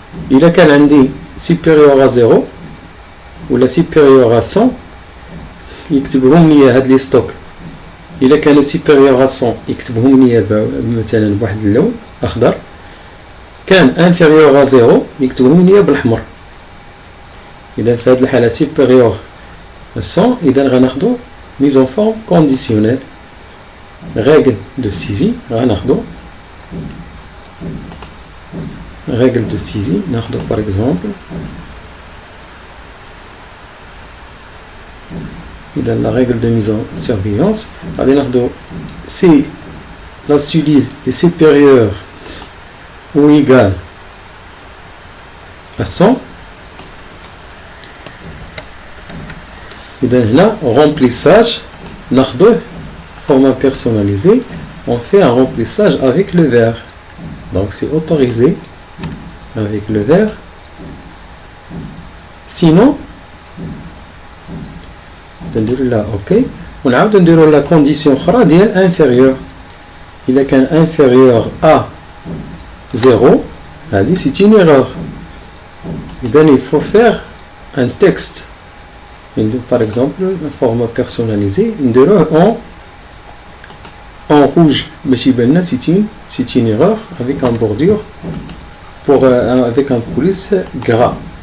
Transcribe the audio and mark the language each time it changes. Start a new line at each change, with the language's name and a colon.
Arabic: الا كان عندي سيبيريور ا زيرو ولا سيبيريور ا 100 يكتبهم لي هاد لي ستوك. الا كانوا سيبيريور ا 100 يكتبهم لي مثلا بواحد اللون اخضر، كان انفيريور ا زيرو يكتبهم لي بالاحمر. إذا في هذه الحالة
French: supérieur à 100. إذا غناخدو mise en forme conditionnelle. règle de saisie غناخدو règle de saisie ناخدو par exemple. إذا la règle de mise en surveillance
Arabic: غادي ناخدو
French: si la cellule est supérieure ou égale à 100.
Arabic: إذا هنا remplissage ناخدوه
French: format personnalisé. On fait un remplissage avec le vert, donc c'est autorisé avec le vert.
Arabic: Sinon نديرو لا اوكي ونعاودو نديرو لا كونديسيون اخرى ديال انفيريور. الا كان انفيريور ا 0 هذه سي اون ايرور.
French: إذا il faut faire un texte. Par exemple, un format personnalisé, en rouge, mais c'est une erreur avec un bordure avec un police gras.